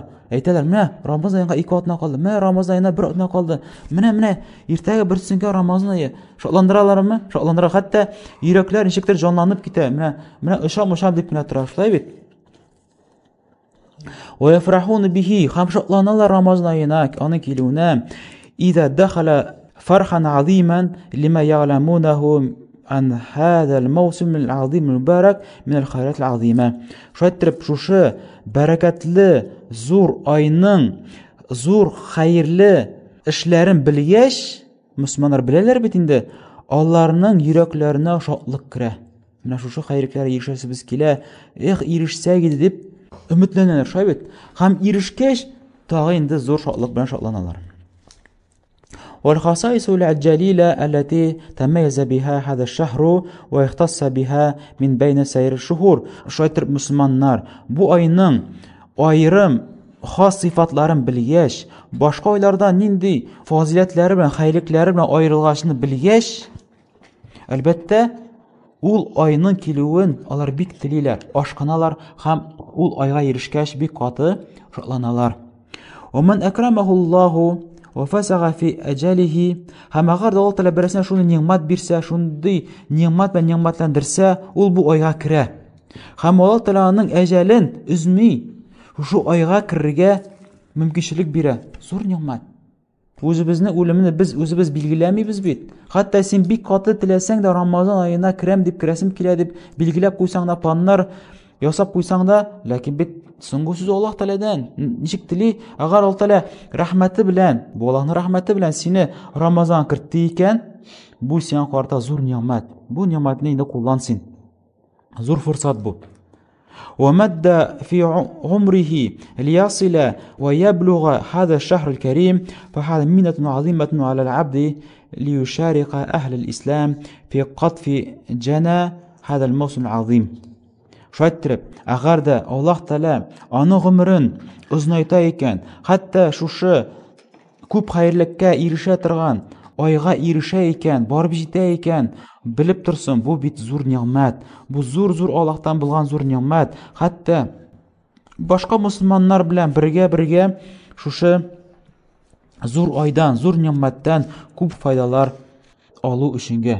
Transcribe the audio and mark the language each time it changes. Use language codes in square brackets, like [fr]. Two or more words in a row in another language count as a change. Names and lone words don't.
[tt] Әйтәләр, менә Рамазан аена 2 атна калды, менә Рамазан аена 1 атна калды. Менә иртәгә берсенкә Рамазан ае. Шатландыралармы? Шатландыра, хәтта йөрәкләр ничектер җанланып китә. Менә ышам дип кенә тора, шулай бит. [ar] ويفرحون به. [tt] Һәм шатланалар Рамазан аена, аның килүенә. [ar] إذا دخل فرحا عظيما لما يعلمونه عن هذا الموسم العظيم المبارك من الخيرات العظيمة. [tt] Шайтырып шушы бәрәкәтле зур айның зур хәерле эшләрен белгәч, мусламаннар беләләр бит инде, аларның йөрәкләренә шатлык керә. Менә шушы хәерлекләргә ирешәсебез килә, ирешсәк иде дип өметләнәләр, шулай бит. Һәм ирешкәч, тагы инде зур шатлык белән шатланалар. [ar] والخصائص الجليلة التي تميز بها هذا الشهر ويختص بها من بين سائر الشهور. [tt] Шайтыр мусламаннар бу айның айрым хас сыйфатларын белгәч, башка айлардан нинди фазилатлары белән, хәйрлекләре белән аерылгачны белгәч, әлбәттә ул айның килүен алар бик телиләр, ашкыналар һәм ул айга ирешкәч бик каты шатланалар. [ar] ومن أكرمه الله وفسغ في أجله. [tt] Һәм агар да Аллаһ Тәгалә берсенә шуны ниъмат бирсә, шундый ниъмат белән ниъматландырса, ул бу айга керә. Һәм Аллаһ Тәгаләнең әҗәлен үзми, шу айга кирергә мөмкинчелек бирә. Зур ниъмат. Үзебезнең үлемне без үзебез билгеләмибез бит. Хәтта син бик каты теләсәң дә Рамазан аена керәм дип, керәсем килә дип билгеләп куйсаң да, планнар ясап куйсаң да, ләкин бит соңгы сүз Аллаһ Тәгаләдән. Ничек тели, агар Аллаһ Тәгалә рәхмәте белән, бу Аллаһның рәхмәте белән сине Рамазан кертте икән, бу сиңа карата зур ниъмат. Бу ниъматны инде куллан син. Зур фурсат бу. [ar] ومد في عمره ليصل ويبلغ هذا الشهر الكريم فهذا منة عظيمة على العبد ليشارك أهل الإسلام في قطف جنى هذا الموسم العظيم. [tt] Шайтырып, агар да Аллаһ Тәгалә аны гомерен узайта икән, хәтта шушы күп хәерлеккә ирешә торган айга ирешә икән, барып җитә икән, белеп торсын, бу бит зур ниъмат. Бу зур Аллаһтан булган зур ниъмат. Хәтта башка мөселманнар белән бергә шушы зур айдан, зур нимәттән күп файдалар алу өченгә.